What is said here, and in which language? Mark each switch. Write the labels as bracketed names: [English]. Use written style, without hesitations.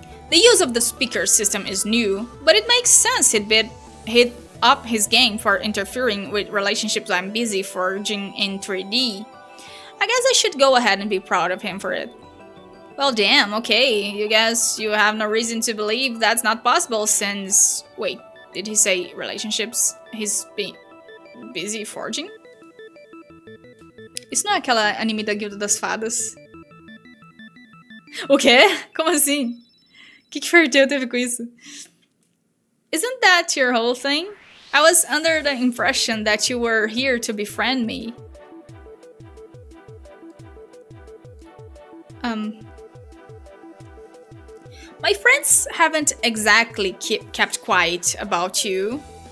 [English] The use of the speaker system is new, but it makes sense he'd up his game for interfering with relationships I'm busy forging in 3D. I guess I should go ahead and be proud of him for it. Well, damn, okay. You guess you have no reason to believe that's not possible since... Wait, did he say relationships he's busy forging? [Portuguese] Isso não é aquela anime da Guilda das Fadas? O quê? Como assim? O que Ferteu teve com isso? [English] Isn't that your whole thing? I was under the impression that you were here to befriend me. My friends haven't exactly kept quiet about you.